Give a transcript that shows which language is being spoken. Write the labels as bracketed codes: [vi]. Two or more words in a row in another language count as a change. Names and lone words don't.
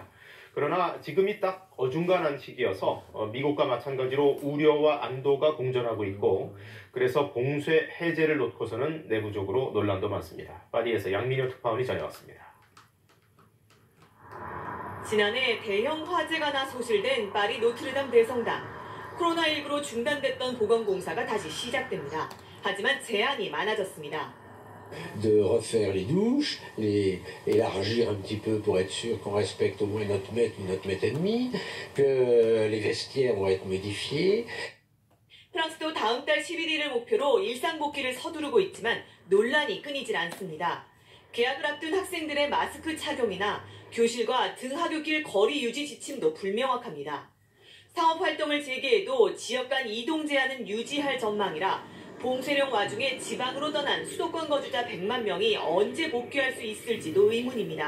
[ko] 그러나 지금이 딱 어중간한 시기여서 미국과 마찬가지로 우려와 안도가 공존하고 있고 그래서 봉쇄 해제를 놓고서는 내부적으로 논란도 많습니다. 파리에서 양민효 특파원이 전해왔습니다. 지난해 대형 화재가 나 소실된 파리 노트르담 대성당. 코로나19로 중단됐던 보건공사가 다시 시작됩니다. 하지만 제한이 많아졌습니다. [fr] De refaire les douches, les élargir un petit peu pour être sûr qu'on respecte au moins notre mètre ou notre mètre et demi, que les vestiaires vont être modifiés. [ko] 프랑스도 다음 달 11일을 목표로 일상복귀를 서두르고 있지만 논란이 끊이질 않습니다. 개학을 앞둔 학생들의 마스크 착용이나 교실과 등하굣길 거리 유지 지침도 불명확합니다. 상업활동을 재개해도 지역 간 이동 제한은 유지할 전망이라 봉쇄령 와중에 지방으로 떠난 수도권 거주자 100만 명이 언제 복귀할 수 있을지도 의문입니다.